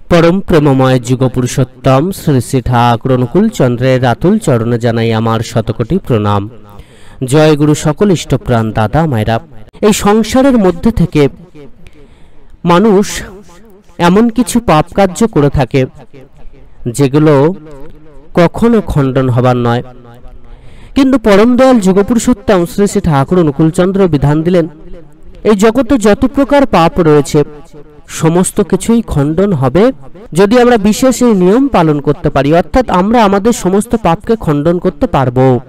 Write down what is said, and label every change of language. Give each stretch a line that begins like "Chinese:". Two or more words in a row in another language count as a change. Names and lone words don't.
Bangla: পরম প্রেমময় যুগ পুরুষোত্তম শ্রী শ্রী ঠাকুর অনুকূল চন্দ্রের অতুল চরণে জানাই আমার শতকোটি প্রণাম। জয় গুরু সকল ইষ্টপ্রাণ দাদা মায়েরা। এই সংসারের মধ্যে থেকে মানুষ এমন কিছু পাপ কার্য করে থাকে যেগুলো কখনো খণ্ডন হবার নয়, কিন্তু পরম দয়াল যুগ পুরুষোত্তম শ্রী শ্রী ঠাকুর অনুকূল চন্দ্র বিধান দিলেন এই জগতে যত প্রকার পাপ রয়েছে সমস্ত কিছুই খণ্ডন হবে যদি আমরা বিশেষ এই নিয়ম পালন করতে পারি, অর্থাৎ আমরা আমাদের সমস্ত পাপকে খণ্ডন করতে পারবো।